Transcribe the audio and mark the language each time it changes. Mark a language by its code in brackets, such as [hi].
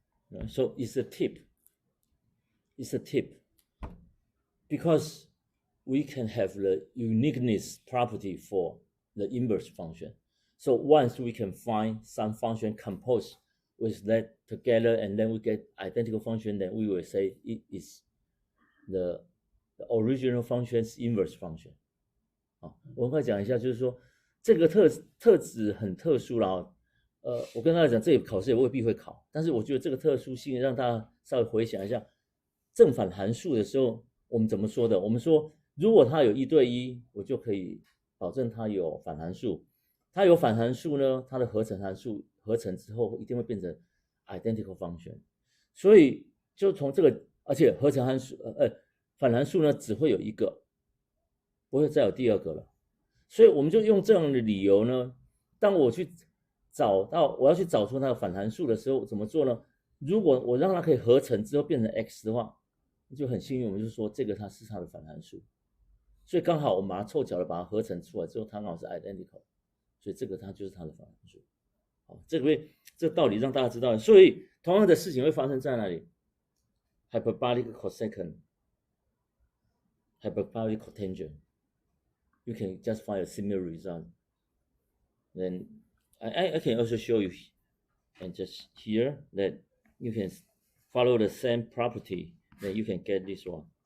[en] Right? So it's a tip. It's a tip because we can have the uniqueness property for the inverse function. So once we can find some function composed with that together, and then we get identical function, then we will say it is the original function's inverse function。 [zh] 我很快讲一下，就是说这个特质很特殊啦。我跟大家讲，这里考试也未必会考，但是我觉得这个特殊性让大家稍微回想一下，正反函数的时候我们怎么说的？我们说，如果它有1对1，我就可以保证它有反函数。它有反函数呢，它的合成函数合成之后一定会变成 identical function。所以就从这个，而且合成函数反函数呢只会有1个，不会再有第2个了。所以我们就用这样的理由呢，当我要去找出它的反函数的时候，怎么做呢？如果我让它可以合成之后变成 x 的话，就很幸运，我们就说这个它是它的反函数。所以刚好我们把它凑巧的把它合成出来之后，它刚好是 identical， 所以这个它就是它的反函数。好，这道理让大家知道。所以同样的事情会发生在哪里 ？ [en] Hyperbolic cosecant, hyperbolic cotangent. You can just find a similar result. Then I can also show you, and just here that you can follow the same property. Then you can get this one.